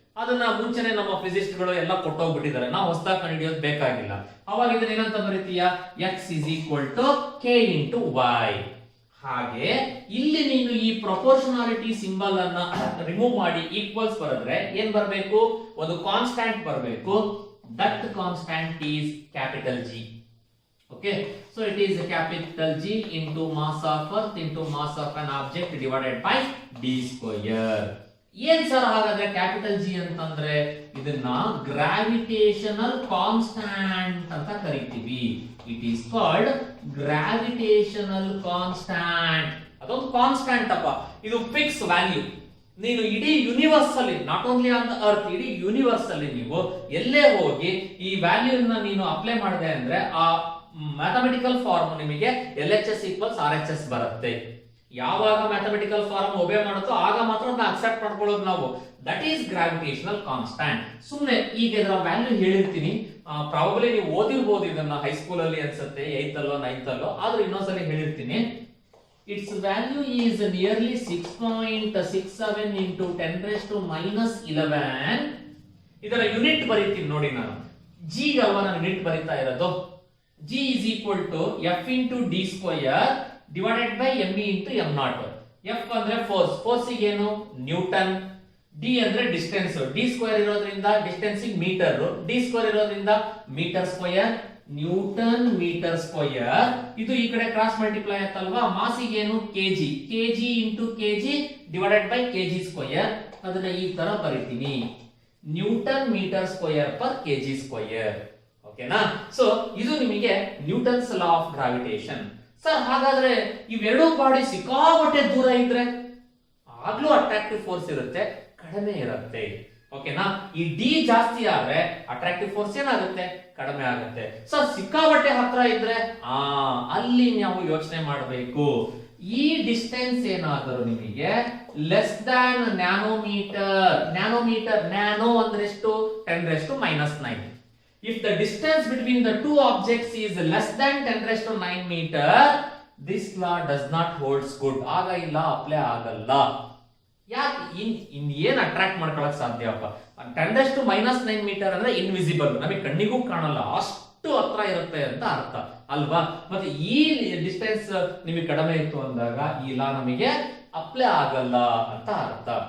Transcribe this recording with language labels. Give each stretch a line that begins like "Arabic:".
Kannada: ಅದನ್ನ ಮುಂಚೆನೆ ನಮ್ಮ ಫಿಸಿಸಿಸ್ಟ್ ಗಳು ಎಲ್ಲ ಕೊಟ್ಟೋಗ್ಬಿಟ್ಟಿದ್ದಾರೆ, ನಾವು ಹೊಸದಾಗಿ ಕಂಡುಹಿಡಿಯೋದು ಬೇಕಾಗಿಲ್ಲ. ಅವಾಗ ಇದನ್ನ ಏನಂತ ಬರೀತೀಯ,
English: X is equal to k into y.
Kannada: ಹಾಗೆ ಇಲ್ಲಿ ನೀನು ಈ ಪ್ರಪೋರ್ಷನಾಲಿಟಿ ಸಿಂಬಲ್ ಅನ್ನ ರಿಮೂವ್ ಮಾಡಿ ಈಕ್ವಲ್ಸ್ ಬರೆದ್ರೆ ಏನ್ ಬರಬೇಕು, ಒಂದು ಕಾನ್ಸ್ಟೆಂಟ್ ಬರಬೇಕು.
English: That constant is capital G. Okay, so it is a capital G into mass of earth into mass of an object divided by d square.
Kannada: ಏನ್ ಸರ್ ಹಾಗಾದ್ರೆ capital G ಅಂತಂದ್ರೆ ಇದನ್ನ ಗ್ರಾವಿಟೇಷನಲ್ ಕಾನ್ಸ್ಟಂಟ್ ಅಂತ ಕರಿತೀವಿ.
English: It is called gravitational constant.
Kannada: ಅದೊಂದು constant ಅಪ್ಪ, ಇದು fix value. ನೀನು ಇಡೀ ಯೂನಿವರ್ಸ್ ಅಲ್ಲಿ,
English: not only on the earth,
Kannada: ಇಡೀ ಯೂನಿವರ್ಸ್ ಅಲ್ಲಿ ನೀವು ಎಲ್ಲೇ ಹೋಗಿ ಈ ವ್ಯಾಲ್ಯೂ ನೀನು ಅಪ್ಲೈ ಮಾಡಿದೆ ಅಂದ್ರೆ ಆ ಮ್ಯಾಥಮೆಟಿಕಲ್ ಫಾರ್ಮ್ ನಿಮಗೆ LHS ಈಕ್ವಲ್ಸ್ RHS ಬರುತ್ತೆ. ಯಾವಾಗ ಮ್ಯಾಥಮೆಟಿಕಲ್ ಫಾರ್ಮ್ ಒಬೇ ಮಾಡುತ್ತೋ ಆಗ ಮಾತ್ರ ಅದನ್ನ ಅಕ್ಸೆಪ್ಟ್ ಮಾಡ್ಕೊಳ್ಳೋದು ನಾವು.
English: That is gravitational constant.
Kannada: ಸುಮ್ಮನೆ ಈಗ ಇದರ ವ್ಯಾಲ್ಯೂ ಹೇಳಿರ್ತೀನಿ, ಪ್ರಾಬಬ್ಲಿ ನೀವು ಓದಿರ್ಬೋದು ಇದನ್ನ ಹೈಸ್ಕೂಲ್ ಅಲ್ಲಿ ಅನ್ಸುತ್ತೆ, 8th ಅಲ್ಲೋ 9th ಅಲ್ಲೋ, ಆದ್ರೂ ಇನ್ನೊಂದ್ಸಲಿ ಹೇಳಿರ್ತೀನಿ.
English: Its value is nearly 6.67 into 10⁻⁻11.
Kannada: ಇದರ ಯೂನಿಟ್ ಬರೀತೀನಿ ನೋಡಿ ನಾನು, ಜಿ ಅಲ್ವಾ ನಾನು ಯೂನಿಟ್ ಬರೀತಾ ಇರೋದು.
English: G is equal to F into D square divided by ME into M0.
Kannada: F ಅಂದ್ರೆ ಫೋರ್ಸ್, ಫೋರ್ಸಿಗೆ ಏನು ನ್ಯೂಟನ್, D ಅಂದ್ರೆ ಡಿಸ್ಟೆನ್ಸ್, D ಸ್ಕ್ವೇರ್ ಇರೋದ್ರಿಂದ ಡಿಸ್ಟೆನ್ಸ್ ಮೀಟರ್, D ಸ್ಕ್ವೇರ್ ಇರೋದ್ರಿಂದ metre square, Newton metre square. ಇದು ಈ ಕಡೆ ಕ್ರಾಸ್ ಮಲ್ಟಿಪ್ಲೈ ಆಯ್ತಲ್ವಾ. ಮಾಸಿಗೆ ಏನು KG, KG into KG divided by KG square. ಅದನ್ನ ಈ ತರ ಬರೀತೀನಿ, Newton metre square per KG square. ಓಕೆನಾ. ಸೊ ಇದು ನಿಮಗೆ Newton's law of gravitation. Sir ಹಾಗಾದ್ರೆ ಇವೆರಡೂ ಬಾಡಿ ಸಿಕ್ಕಾಪಟ್ಟೆ ದೂರ ಇದ್ರೆ ಆಗ್ಲೂ ಅಟ್ರಾಕ್ಟಿವ್ ಫೋರ್ಸ್ ಇರುತ್ತೆ, ಕಡಿಮೆ ಇರುತ್ತೆ. ಓಕೆನಾ. ಈ ಡಿ ಜಾಸ್ತಿ ಆದ್ರೆ ಅಟ್ರಾಕ್ಟಿವ್ ಫೋರ್ಸ್ ಏನಾಗುತ್ತೆ, ಕಡಿಮೆ ಆಗುತ್ತೆ. ಸರ್ ಸಿಕ್ಕಾಪಟ್ಟೆ ಹತ್ರ ಇದ್ರೆ ಅಲ್ಲಿ ನಾವು ಯೋಚನೆ ಮಾಡಬೇಕು. ಈ ಡಿಸ್ಟೆನ್ಸ್ ಏನಾದರೂ ನಿಮಗೆ ಲೆಸ್ ದ್ಯಾನ್ ನ್ಯಾನೋಮೀಟರ್, ನ್ಯಾನೋ ಅಂದ್ರೆ ಎಷ್ಟು, 10⁻⁹.
English: If the distance between the two objects is less than 10⁹ meter, this law does not holds good.
Kannada: ಆಗ ಇಲ್ಲ, ಅಪ್ಲೈ ಆಗಲ್ಲ. ಯಾಕೆ, ಇನ್ ಏನ್ ಅಟ್ರಾಕ್ಟ್ ಮಾಡ್ಕೊಳಕ್ ಸಾಧ್ಯಪ್ಪ? 10⁻⁹ ಮೀಟರ್ ಅಂದ್ರೆ ಇನ್ವಿಸಿಬಲ್, ನಮಗೆ ಕಣ್ಣಿಗೂ ಕಾಣಲ್ಲ, ಅಷ್ಟು ಹತ್ರ ಇರುತ್ತೆ ಅಂತ ಅರ್ಥ ಅಲ್ವಾ. ಮತ್ತೆ ಈ ಡಿಸ್ಟೆನ್ಸ್ ನಿಮಗೆ ಕಡಿಮೆ ಇತ್ತು ಅಂದಾಗ ಈ ಲಾ ನಮಗೆ ಅಪ್ಲೈ ಆಗಲ್ಲ ಅಂತ ಅರ್ಥ.